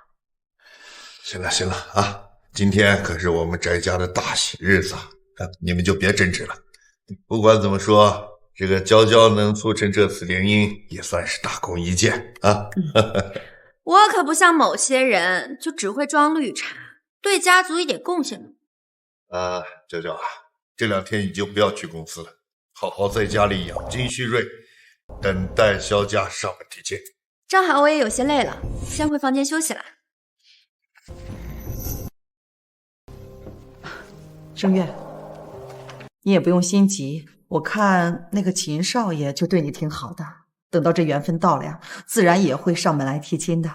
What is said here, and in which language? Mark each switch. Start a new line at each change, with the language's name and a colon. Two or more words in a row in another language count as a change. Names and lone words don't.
Chinese: 行了行了啊，今天可是我們翟家的大喜日子啊，你們就別爭執了。不管怎麼說，這個嬌嬌能促成這次聯姻，也算是大功一件啊。我可不像某些人，就只會裝綠茶，對家族一點貢獻都沒有。嬌嬌啊，這兩天你就不要去公司了，好好在家裡養精蓄銳，等待蕭家上門提親。正好我也有些累了，先回房間休息了。聲月，你也不用心急，我看那個秦少爺就對你挺好的，等到這緣分到了呀，自然也會上門來提親的。